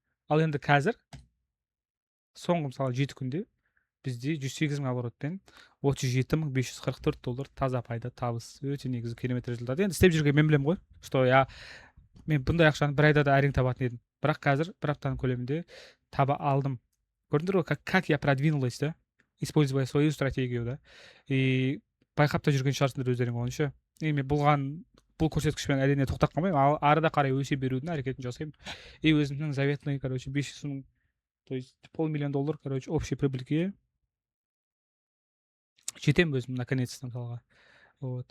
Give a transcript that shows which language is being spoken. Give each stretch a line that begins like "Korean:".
Kazakh: Ал енді қазір соңғы мысалы 7 күнде бізде 108 мың оборотпен $37,544 таза пайда табыс. Өте негізі керемет результат. Енді істеп жүрген мен білем ғой, что мен бұндай ақшаны бір айда да әрең табатын едім. Бірақ қазір бір аптаның көлемінде таба алдым. Көрдіңдер ғой,
Russian: как я продвинулась, да? Используя свою стратегию, да?
Kazakh: И байқап та жүрген шығарсыңдар өздерің ойынша. Мен бұл көрсеткішпен әрине тоқтап қалмаймын, арада қарай өсе берудің әрекетін жасаймын. И өзімнің заветный, короче, 500 мың, то есть $500,000, короче,
Russian: общий прибыльге
Kazakh: жетем өзім наконец-то мысалға. Вот.